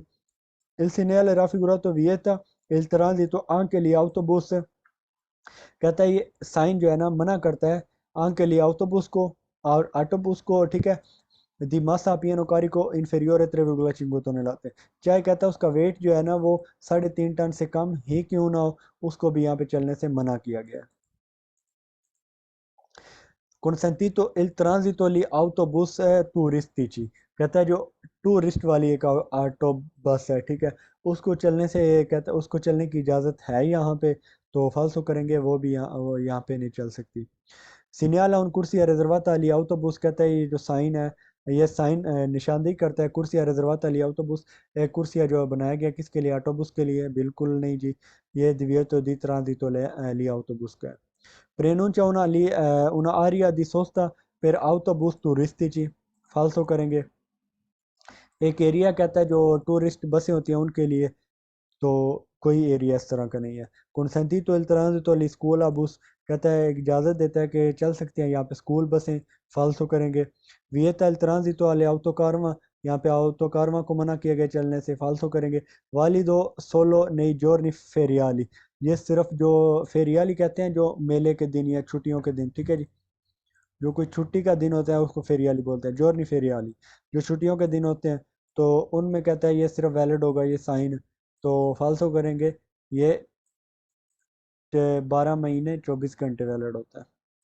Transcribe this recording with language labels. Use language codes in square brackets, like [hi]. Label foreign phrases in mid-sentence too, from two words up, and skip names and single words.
[it] Il segnale raffigurato vieta il transito anche gli autobus, [hi] कहता है ये साइन जो है ना मना करता है [it] anche gli autobus [hi] को और ऑटोबूस को, ठीक है, [it] di massa pieno carico inferiore 3,5 tonnellate, [hi] चाहे कहता है उसका वेट जो है ना वो 3.5 टन से कम ही क्यों ना हो, उसको भी यहाँ पे चलने से मना किया गया है। [it] consentito il transito agli autobus turistici, [hi] कहता है जो टूरिस्ट वाली एक ऑटो बस है, ठीक है, उसको चलने से, कहता है उसको चलने की इजाज़त है यहाँ पे, तो फालसो करेंगे, वो यहाँ पे नहीं चल सकती। [it] Segnala un corsia riservata agli autobus, [hi] कहता है ये जो साइन है ये साइन निशानदेही करता है [it] corsia riservata li autobus. [hi] कुर्सिया जो बनाया गया किसके लिए, ऑटोबus के लिए? बिल्कुल नहीं जी, ये [it] divieto di transito li autobus [hi] का है। [it] Preannuncia una aria di sosta per autobus turistici, [hi] फाल्सो करेंगे। एक एरिया कहता है जो टूरिस्ट बसें होती हैं उनके लिए, तो कोई एरिया इस तरह का नहीं है। [it] consentito il transito agli scuola bus, [hi] कहता है इजाज़त देता है कि चल सकते हैं यहाँ पे स्कूल बसें, फाल्सो करेंगे। [it] vieta il transito alle autocarma, [hi] यहाँ पे autocarma को मना किया गया चलने से, फाल्सो करेंगे। [it] valido solo nei giorni feriali, [hi] ये सिर्फ जो फेरियाली कहते हैं जो मेले के दिन या छुट्टियों के दिन, ठीक है जी। जो कोई छुट्टी का दिन होता है उसको फेरियाली बोलते हैं, [it] giorni feriali. [hi] जो छुट्टियों के दिन होते हैं तो उनमें कहता है ये सिर्फ वैलिड होगा ये साइन, तो फाल्सो करेंगे। ये 12 महीने 24 घंटे वैलिड होता है।